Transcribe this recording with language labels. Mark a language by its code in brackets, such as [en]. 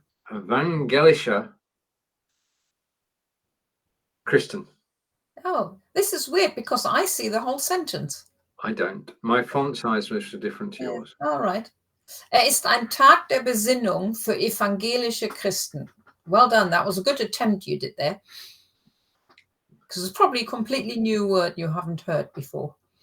[de] Evangelische Christen. [en] Oh, this is weird, because I see the whole sentence. I don't. My font size was different to yours. All right. [de] Ist ein Tag der Besinnung für evangelische Christen. [en] Well done. That was a good attempt you did there. Because it's probably a completely new word you haven't heard before.